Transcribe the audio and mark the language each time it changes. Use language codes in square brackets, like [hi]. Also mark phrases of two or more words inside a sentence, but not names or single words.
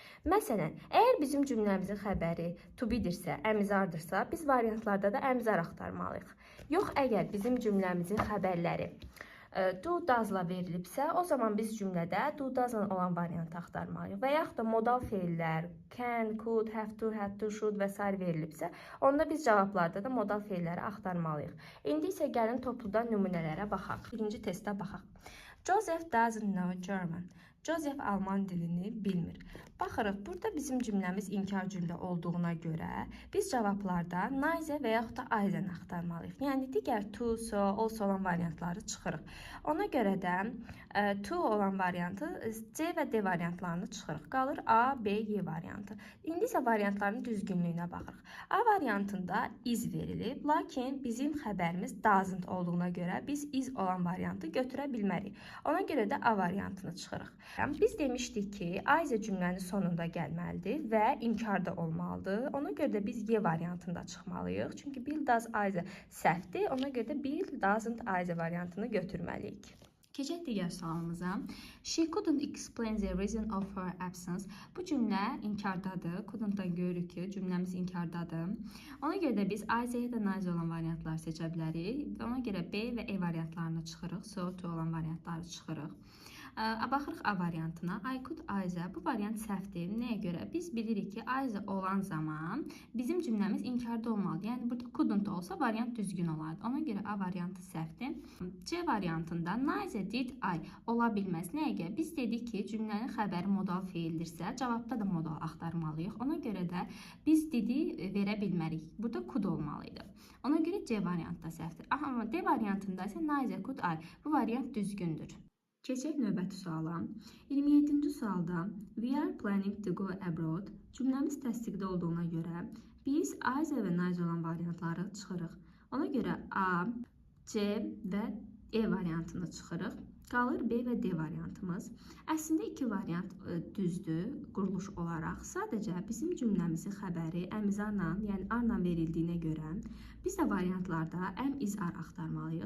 [az] Məsələn, əgər bizim cümləmizin xəbəri [en] to be- [az] dirsə, əmizardırsa, biz variantlarda da əmizar axtarmalıyıq. Yox, əgər bizim cümləmizin xəbərləri [en] do, does- [az] la verilibsə, o zaman biz cümlədə [en] do, does- [az] la olan variantı axtarmalıyıq. Və yaxud da modal feillər, [en] can, could, have to, had to, should və s. [az] verilibsə, onda biz cavablarda da modal feilləri axtarmalıyıq. İndi isə gəlin topludan nümunələrə baxaq. Birinci testə baxaq. [en] Joseph doesn't know German. [az] Joseph Alman dilini bilmir. Baxırıq, burada bizim cümləmiz inkar cümlə olduğuna görə biz cavablarda neither və yaxud da either-ni axtarmalıyıq. Yəni, digər [en] to, so, also [az] olan variantları çıxırıq. Ona görə də to olan variantı C və D variantlarını çıxırıq. Qalır A, B, Y variantı. İndi isə variantların düzgünlüyünə baxırıq. A variantında is verilib, lakin bizim xəbərimiz doesn't olduğuna görə biz is olan variantı götürə bilmərik. Ona görə də A variantını çıxırıq. Biz demişdik ki, either cümlənin sonunda gəlməlidir və inkarda olmalıdır. Ona görə də biz Y variantında çıxmalıyıq. Çünki [en] Bill does either [az] səhvdir. Ona görə də [en] Bill doesn't either [az] variantını götürməliyik. Keçək digər sualımıza. [en] She couldn't explain the reason of her absence. [az] Bu cümlə inkardadır. Couldn't-dan görürük ki, cümləmiz inkardadır. Ona görə də biz either ya da neither olan variantları seçə bilərik. Ona görə B və E variantlarını çıxırıq. [en] So, to [az] olan variantları çıxırıq. Baxırıq A variantına. [en] I could either. [az] Bu variant səhvdir. Nəyə görə? Biz bilirik ki, either olan zaman bizim cümləmiz inkarda olmalıdır. Yəni, burada couldn't olsa variant düzgün olardı. Ona görə A variantı səhvdir. C variantında [en] neither did I [az] ola bilməz. Nəyə görə? Biz dedik ki, cümlənin xəbəri modal feildirsə, cavabda da modal axtarmalıyıq. Ona görə də biz didi verə bilmərik. Burada could olmalıydı. Ona görə C variantı da səhvdir. Amma D variantında isə [en] neither could I. [az] Bu variant düzgündür. Keçək növbəti suala. 27-ci sualda [en] we are planning to go abroad [az] cümləmiz təsdiqdə olduğuna görə biz either və neither olan variantları çıxırıq. Ona görə A, C və E variantını çıxırıq. Qalır B və D variantımız. Əslində iki variant düzdür quruluş olaraq. Sadəcə bizim cümləmizin xəbəri əmizarla, yəni arla verildiyinə görə biz də variantlarda əm-izar axtarmalıyıq.